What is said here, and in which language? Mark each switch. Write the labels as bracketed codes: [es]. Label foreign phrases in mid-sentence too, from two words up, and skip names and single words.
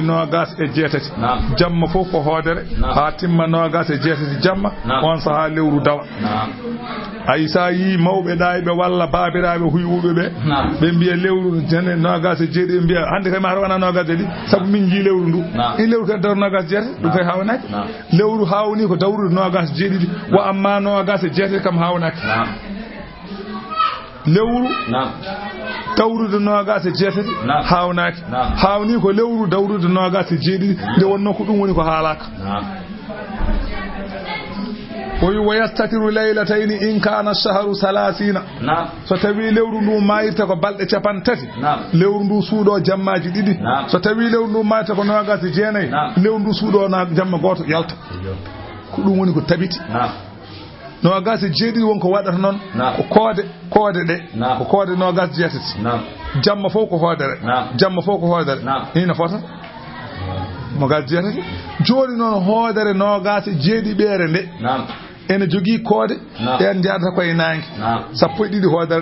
[ff] nogas e jetati jamma fof ko hodere ha timma nogas e jetati jamma on saha lewru dawa aysa yi mawbe daybe walla babiraabe huyuube be biya lewru jene nogas e jeedi biya hande kay ma wana nogas e sabu min ji lewru ndu in lewru tan dar nogas jetati dum kay hawnaki lewru hawni ko dawru nogas jeedi wa amma nogas e jetati kam hawnaki lewru dawrude nogas e jetati hawnaki hawni ko lewru dawrude nogas e jeedi de wonno ko dum woni ko haalaka [ar] ويستتر ليلتين إن كان الشهر 30 ستوي [ff] لewru ndu mayita ko balde capantati lewru ndu suudo jammaji didi so tawi lewru ndu mayita ko nogas e jeenay lewru ndu suudo na jamma goto yalta ko dum woni ko tabiti nogas e jeedi wonko wadata non ko koode de ko koode nogas jetati jamma fof ko hodere jamma fof ko hodere ina fota nogas jetati joni non hodere nogas e jeedi beere nde ene jogi koode en jaata koy nangi sappo e didi hodere